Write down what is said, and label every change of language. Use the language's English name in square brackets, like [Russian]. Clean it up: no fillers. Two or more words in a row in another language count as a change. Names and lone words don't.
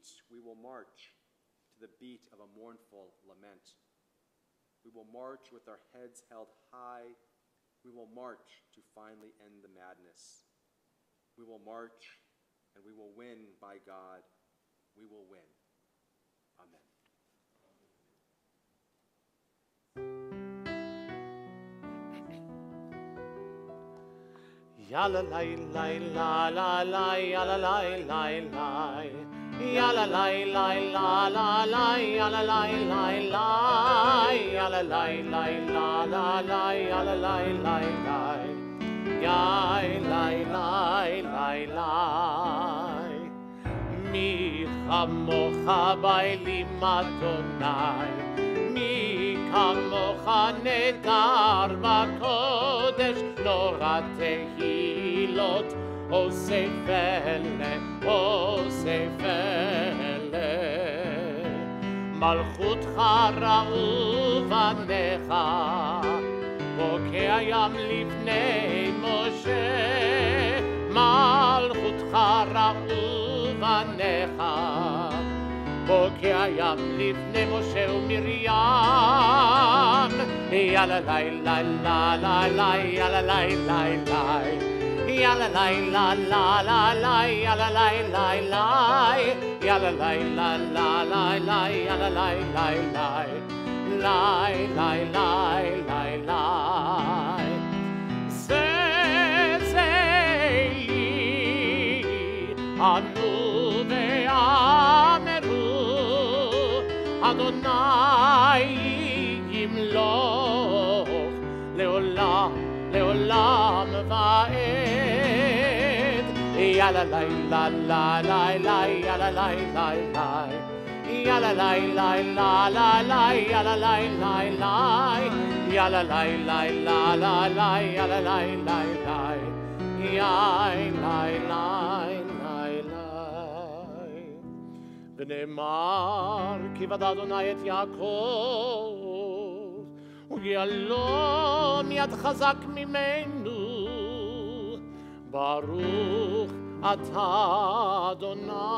[English] We will march to the beat of a mournful lament. We will march with our heads held high. We will march to finally end the madness. We will march, and we will win by God. We will win. Amen. Ya la la la la la ya la la la ya la la la la ya la la la ya la la la ya la la [Hebrew] la מי כמוכה באלים אדוני מי כמוכה נאדר בקודש נורא תהילות עושה פלא מלכותך ראו בניך בוקע ים לפני משה מלכותך ראו בניך בוקע הים לפני משה ומרים la la la la la ya la la la la ya la la la la la ya la la la la ya la la la la la ya la la la la ענו ואמרו אדוני ימלוך לעולם ועד Ya la la la la la la ya la la la la ya la la la la la la ya la la la la ya la la la la la la ya la la la la ya la ונאמר כי בדד אדוני את יעקב וגיאלו מיד חזק ממנו ברוך אתה אדוני